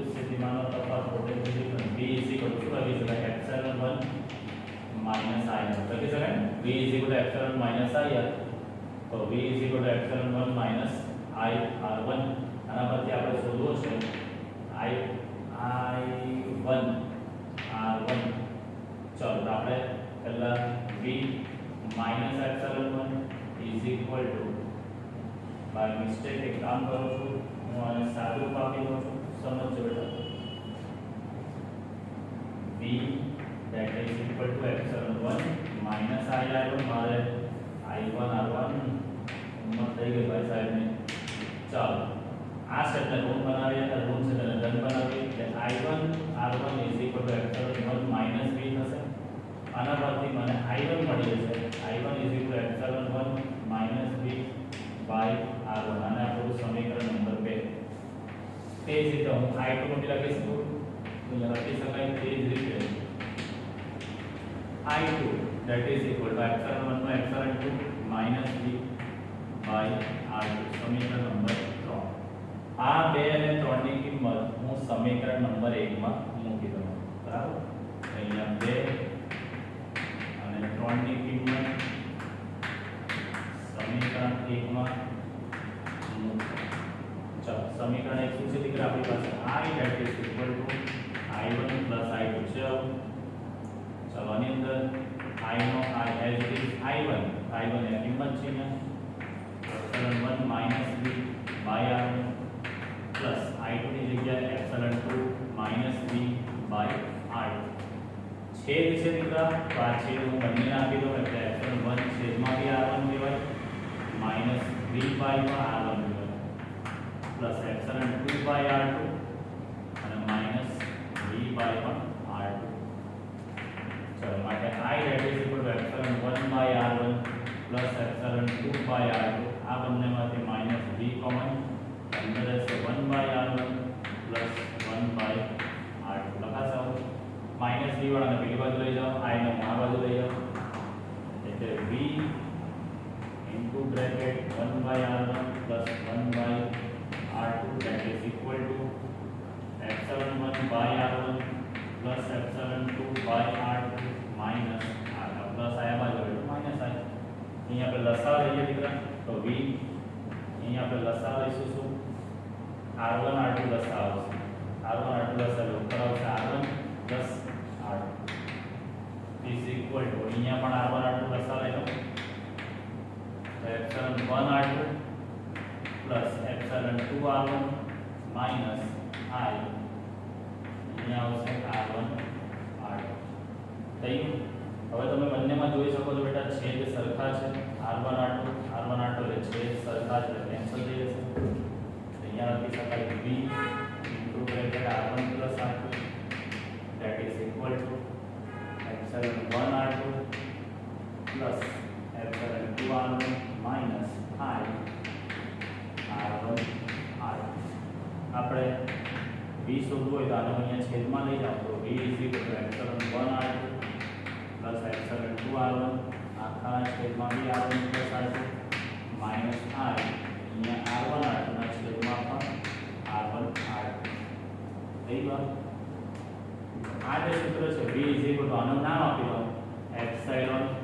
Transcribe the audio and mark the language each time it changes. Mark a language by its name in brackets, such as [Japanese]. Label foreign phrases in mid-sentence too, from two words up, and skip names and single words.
[Gujarati] સ્થિતિમાનનો તફાવત પોટેન્શિયલ V શું લખી શકાય [English] epsilon 1 minus I [Gujarati] લખી શકાય V [English] epsilon minus I [Gujarati] તો V [English] epsilon 1 minus I R1 [Gujarati] આના પરથી આપણે શોધવું છે I1 R1. ચલો તો આપણે પહેલા [English] V minus epsilon 1 is equal to by mistake [Gujarati] એક કામ કરું છું હું આને સાદું રૂપ આપી દઉં છું. સમજો બેટા [English] V that is equal to epsilon 1 minus I R1 [Gujarati] મારે I1 R1 ઉમ્મત થઈ ગઈ ભાઈ સાહેબ ને. ચાલો આ સ્ટેપને ઋણ બનાવીએ અને ઋણ છે તેને ધન બનાવીએ એટલે [English] I1 R1 is equal to epsilon 1 minus V [Gujarati] થશે. આના પરથી મને I1 મળી જશે [English] I1 is equal to epsilon 1 minus V by R1 [Gujarati] અને આપણું સમીકરણ નંબર 2. તે જ રીતે હું I2 મોટી લખી શકું તો લખી શકાય તે જ રીતે [English] I2 that is equal to epsilon 1 [Gujarati] નો [English] epsilon 2 minus V by R2 [Gujarati] સમીકરણ નંબર 3. આ 2 અને 3 ની કિંમત હું સમીકરણ નંબર 1 માં મૂકી દઉં. બરાબર. અહીંયા 2 અને 3 ની કિંમત સમીકરણ 1 માં મૂકો. चलो समीकरण 1 શું છે દીકરા આપણી પાસે [English] I that is equal to I1 plus I2 [Gujarati] છે. ચલો આની અંદર I નો [English] I as it is [Gujarati] I1 ની કિંમત છે [English] epsilon 1 minus V by R1 plus I2 [Gujarati] ની જગ્યાએ [English] epsilon 2 minus V by R2. [Gujarati] છેદ છે દીકરા તો આ છેદ હું બંને આપી દઉં એટલે epsilon 1 છેદમાં V R1 લેવાય [English] minus V by R1 plus epsilon 2 by R2 [Gujarati] અને [English] minus V by R2. [Gujarati] ચલો માટે [English] I that is equal to epsilon 1 by R1 plus epsilon 2 by R2 [Gujarati] આ બંનેમાંથી [English] minus V [Gujarati] કોમન અંદર રહેશે [English] 1 by R1 plus 1 by R2 લખાશે. minus V [Gujarati] વાળાને પેલી બાજુ લઈ જાઓ [English] I [Gujarati] ને આ બાજુ લઈ જાઓ એટલે [English] V into bracket 1 by R1 plus 1 by R2 that is equal to epsilon 1 by R1 plus epsilon 2 by R2 minus R plus [Gujarati] આયા બાજુ એટલે [English] minus I. [Gujarati] અહીં આપણે લસા લઈએ દીકરા તો V અહીં આપણે લસા લઈશું શું R1 R2 લસા આવશે R1 R2 લસા લો ઉપર આવશે [English] R1 plus R2 is equal to [Gujarati] અહીંયા પણ R1 R2 લસા લઈ લો તો [English] epsilon 1 R2 plus epsilon 2 R1 minus I [Gujarati] અહીંયા આવશે R1 R2 થયું. હવે તમે બંનેમાં જોઈ શકો છો બેટા છેદ સરખા છે R1 R2 એટલે છેદ સરખા છે કેન્સલ થઈ જશે. અહીંયા લખી શકાય [English] V into bracket R1 plus R2 that is equal to epsilon 1 R2 plus epsilon 2 R1 minus I R1 R2. [Gujarati] આપણે V શોધવું હોય તો આને અહીંયા છેદમાં લઈ જાઓ તો [English] V is equal to epsilon 1 R2 plus epsilon 2 R1 [Gujarati] આખા છેદમાં [English] V R1 plus R2 minus I [Gujarati] અહીંયા R1 R2 ના છેદમાં પણ R1 R2 થઈ ગયું. આ જે સૂત્ર છે [English] V is equal to [Gujarati] આનું નામ આપી દો epsilon